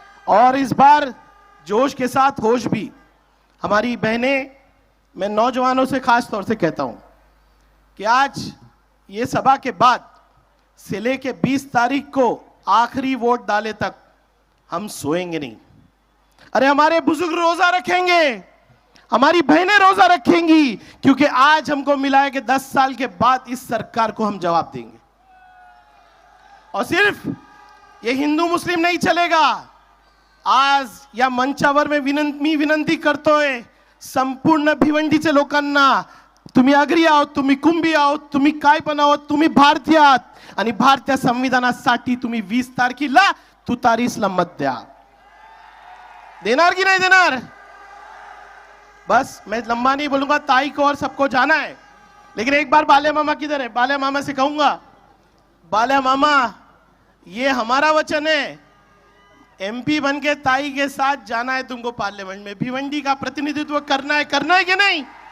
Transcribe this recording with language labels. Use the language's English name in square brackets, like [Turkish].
[Hindi] और इस बार जोश के साथ होश भी। हमारी बहनें, मैं नौजवानों से खास तौर से कहता हूं कि आज ये सभा के बाद से लेके 20 तारीख को आखिरी वोट डाले तक हम सोएंगे नहीं। अरे हमारे बुजुर्ग रोजा रखेंगे, हमारी बहनें रोजा रखेंगी, क्योंकि आज हमको मिला है कि 10 साल के बाद इस सरकार को हम जवाब देंगे। और सिर्फ ये हिंदू मुस्लिम नहीं चलेगा। [Marathi] आज या मंचावर में विनंती करतोय संपूर्ण भिवंडीचे लोकांना, तुम्ही आगरी आहोत, तुम्ही कुंभी आहोत, तुम्ही काय पण आहोत, तुम्ही भारतीय आहात आणि भारतीय संविधानासाठी तुम्ही 20 तारखेला तुतारीसला मत द्या। देणार की नहीं देणार? [Hindi] बस मैं लंबा नहीं बोलूंगा, ताई को और सबको जाना है। लेकिन एक बार बाल्या मामा किधर है? बाल्या मामा से कहूंगा, बाल्या मामा ये हमारा वचन है, एमपी बन के ताई के साथ जाना है तुमको पार्लियामेंट में, भिवंडी का प्रतिनिधित्व करना है कि नहीं?